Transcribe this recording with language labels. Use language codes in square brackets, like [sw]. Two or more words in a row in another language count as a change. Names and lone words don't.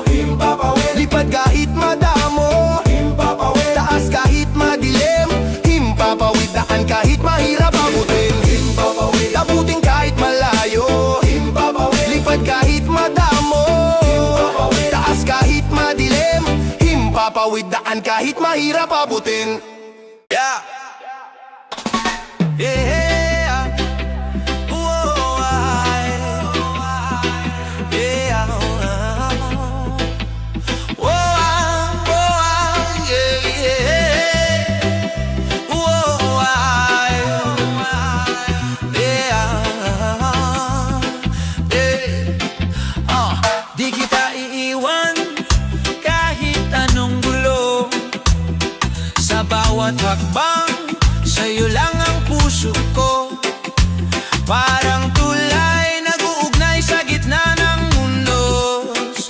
[tl] Himpapawid, lipad kahit madamo. Himpapawid, taas kahit madilim. Himpapawid, daan kahit mahirap abutin. Himpapawid, abutin kahit malayo. Himpapawid, lipad kahit madamo. Himpapawid, taas kahit madilim. Himpapawid, daan kahit mahirap abutin. [en] Yeah. Yeah. Whoa, yeah. Whoa, yeah. Whoa, yeah. [tl] Di kita iiwan kahit anong gulo. Sa bawat hakbang, sa'yo lang ang puso ko. Parang tulay nag-uugnay sa gitna ng mundos.